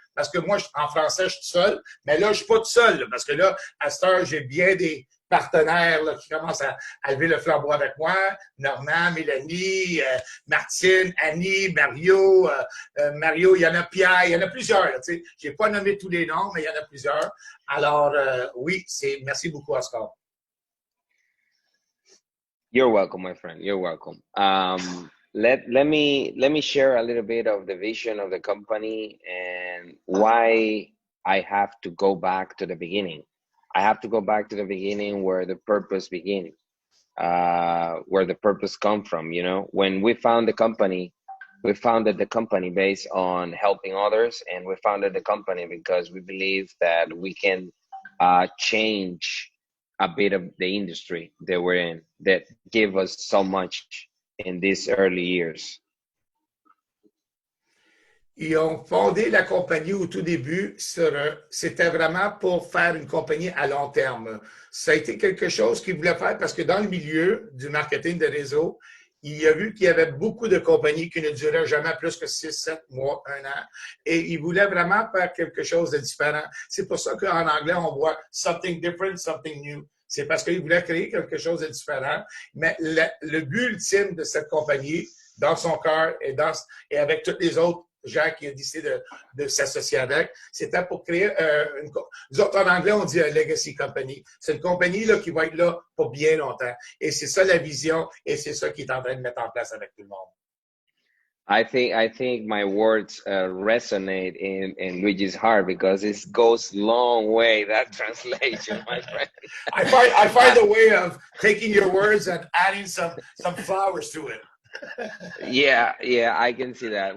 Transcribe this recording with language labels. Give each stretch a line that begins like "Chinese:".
French: Parce que moi, en français, je suis seul. Mais là, je suis pas tout seul. Là, parce que là, à cette heure, j'ai bien des partenaires là, qui commencent à lever le flambeau avec moi. Normand, Mélanie, Martine, Annie, Mario. Mario, il y en a Pierre, il y en a plusieurs. Je n'ai pas nommé tous les noms, mais il y en a plusieurs. Alors, oui, merci beaucoup, Oscar.
English: You're welcome, my friend. You're welcome. Let me share a little bit of the vision of the company and why I have to go back to the beginning. I have to go back to the beginning where the purpose begins, where the purpose come from. When we founded the company based on helping others, and we founded the company because we believe that we can change a bit of the industry that we're in, that give us so much in these early years.
French: Ils ont fondé la compagnie au tout début, c'était vraiment pour faire une compagnie à long terme. Ça a été quelque chose qu'ils voulaient faire parce que dans le milieu du marketing de réseau, il a vu qu'il y avait beaucoup de compagnies qui ne duraient jamais plus que 6, 7 mois, 1 an. Et ils voulaient vraiment faire quelque chose de différent. C'est pour ça qu'en anglais, on voit « something different, something new ». C'est parce qu'ils voulaient créer quelque chose de différent. Mais le but ultime de cette compagnie, dans son cœur et avec tous les autres gens qui ont décidé de s'associer avec, c'était pour créer nous autres, en anglais, on dit un legacy company. C'est une compagnie là, qui va être là pour bien longtemps. Et c'est ça la vision et c'est ça qu'il est en train de mettre en place avec tout le monde.
English: I think my words resonate in Luigi's heart because it goes long way, that translation, my friend. I find a way of taking your words and adding some flowers to it. Yeah, I can see that.